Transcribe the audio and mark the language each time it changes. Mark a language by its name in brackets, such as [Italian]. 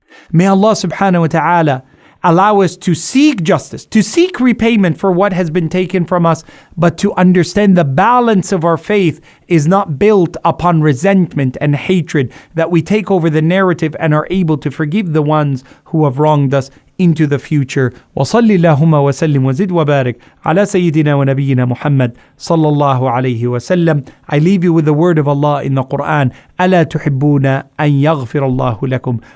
[English] May Allah subhanahu wa ta'ala allow us to seek justice, to seek repayment for what has been taken from us, but to understand the balance of our faith is not built upon resentment and hatred, that we take over the narrative and are able to forgive the ones who have wronged us into the future. [Arabic] وصل اللهم وسلم وزد وبارك على سيدنا ونبينا محمد صلى الله عليه وسلم. [English] I leave you with the word of Allah in the Qur'an. [Arabic] ألا تحبون أن يغفر الله لكم.